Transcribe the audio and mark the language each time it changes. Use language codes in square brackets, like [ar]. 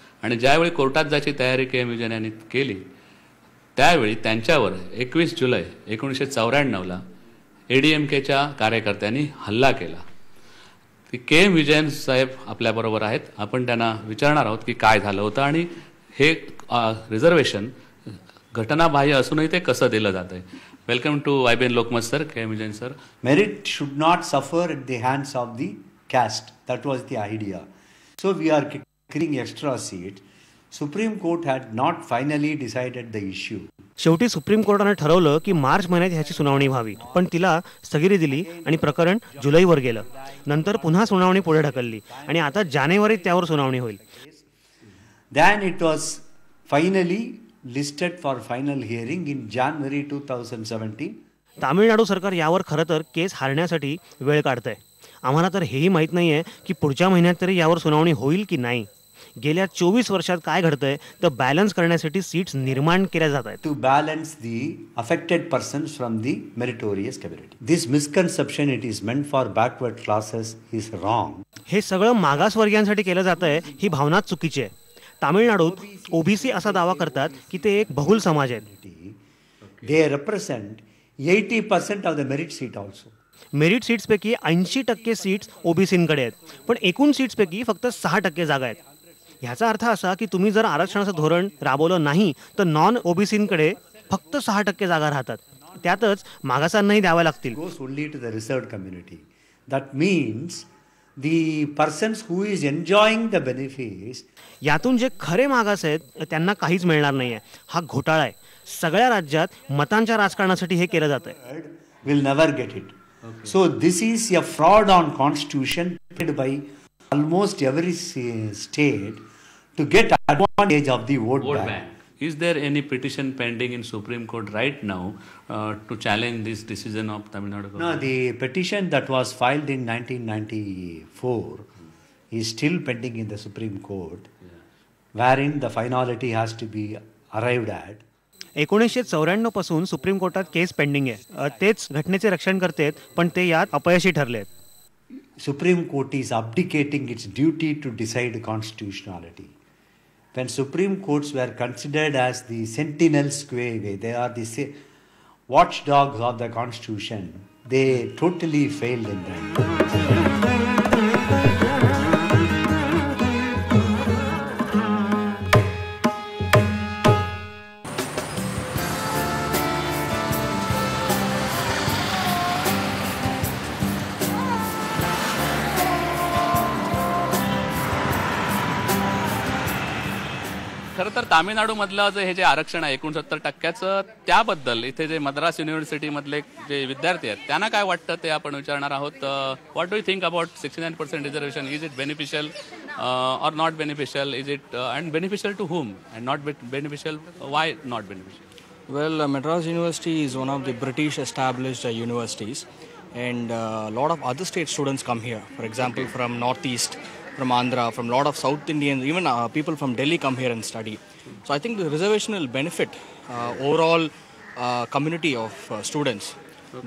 [mr] आणि ज्यावेळी कोर्टात जायची तयारी के.एम. विजयन यांनी केली, त्यावेळी त्यांच्यावर 21 जुलै 1994ला ADMKच्या कार्यकर्त्यांनी हल्ला केला. की के.एम. विजयन साहेब आपल्याबरोबर आहेत, आपण त्यांना विचारणार आहोत की काय झालं होतं आणि हे रिझर्वेशन घटनाबाह्य असूनही ते कसं दिलं जातं आहे. [en] Welcome to IBN Lokmat sir. K M. Vijayan sir. Merit should not suffer at the hands of the caste. That was the idea. So we are creating extra seats. Supreme Court had not finally decided the issue. [mr] शेवटी supreme कोर्टाने ठरवलं की मार्च महिन्यात ह्याची सुनावणी व्हावी, पण तिला स्थगिती दिली आणि प्रकरण जुलैवर गेलं. नंतर पुन्हा सुनावणी पुढे ढकलली आणि आता जानेवारीत त्यावर सुनावणी होईल. [en] Then it was finally listed for final hearing in January 2017. [mr] Tamil Nadu सरकार यावर खरं तर केस हारण्यासाठी वेळ काढतंय. आम्हाला तर हेही माहीत नाही आहे की पुढच्या महिन्यात तरी यावर सुनावणी होईल की नाही. गेल्या 24 वर्षात काय घडतंय तर बॅलन्स करण्यासाठी सीट्स निर्माण केल्या जात आहेत. [en] To balance the affected persons from the meritorious community. This misconception it is meant for backward classes is wrong. [mr] हे सगळं मागासवर्गीयांसाठी केलं जात आहे ही भावना चुकीची आहे. तामिळनाडूत OBC असा दावा करतात की ते एक बहुल समाज आहेत. [en] They represent 80% of the merit seat also. [mr] Merit सीट्सपैकी 80% seats OBCंकडे आहेत, पण एकूण सीट्सपैकी फक्त 6% जागा आहेत. ह्याचा अर्थ असा की तुम्ही जर आरक्षणाचं धोरण राबवलं नाही तर नॉन OBCंकडे फक्त 6% जागा राहतात. त्यातच मागासांनाही द्याव्या लागतील. [en] Goes only to the reserved community. That means the persons who is enjoying the benefits. [mr] यातून जे खरे मागास आहेत त्यांना काहीच मिळणार नाहीये. हा घोटाळा आहे. सगळ्या राज्यात मतांच्या राजकारणासाठी हे केलं जात आहे. [en] Will never get it. So this is a fraud on constitution paid by almost every state to get advantage of the vote bank. Is there any petition pending in Supreme Court right now to challenge this decision of Tamil Nadu government? No, the petition that was filed in 1994 is still pending in the Supreme Court, wherein the finality has to be arrived at. [mr] 1994 पासून supreme कोर्टात केस pending आहे. तेच घटनेचे रक्षण करतेत, पण ते यात अपयशी ठरले आहेत. [en] Supreme Court is abdicating its duty to decide constitutionality. When Supreme Courts were considered as the sentinels quae, they are the watchdogs of the Constitution, they totally failed in that. [mr] खरं तर तामिळनाडूमधलं हे जे आरक्षण आहे 69%चं, त्याबद्दल इथे जे मद्रास युनिव्हर्सिटीमधले जे विद्यार्थी आहेत त्यांना काय वाटतं ते आपण विचारणार आहोत. [en] What do you think about 69% reservation? Is it beneficial or not beneficial? Is it and beneficial to whom and not beneficial? Why not beneficial? Well, Madras University is one of the British established universities, and a lot of other state students come here. For example, from Northeast, from Andhra, from a lot of South Indians, even people from Delhi come here and study. So I think the reservation will benefit overall community of students. Okay.